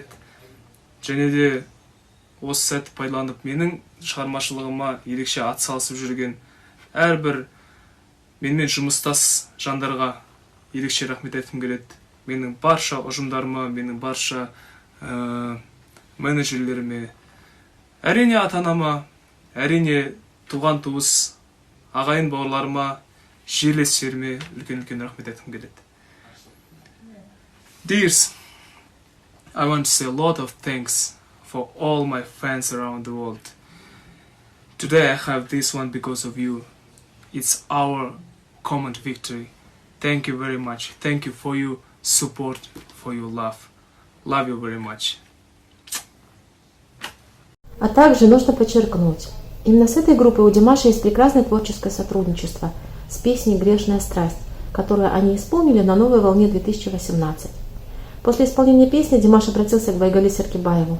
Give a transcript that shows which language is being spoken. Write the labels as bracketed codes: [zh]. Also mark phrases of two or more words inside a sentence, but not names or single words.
[kk] Және де осы сәтті пайдаланып менің шығармашылығыма ерекше атсалысып жүрген әрбір менімен жұмыстас жандарға ерекше рахмет айтқым келеді. Менің барша ұжымдарыма, менің барша менеджерлеріме, әрине ата-анама, әрине туған туыс, ағайын бауырларыма, жерлестеріме үлкен рахмет айтқым келеді. [en] Dears, I want to say a lot of thanks for all my fans around the world. Today I have this one because of you. It's our common victory. Thank you very much. Thank you for your support, for your love. Love you very much. [ru] А также нужно подчеркнуть, именно с этой группой у Димаша есть прекрасное творческое сотрудничество с песней «Грешная страсть», которую они исполнили на новой волне 2018. После исполнения песни Димаш обратился к Байгали Серкибаеву.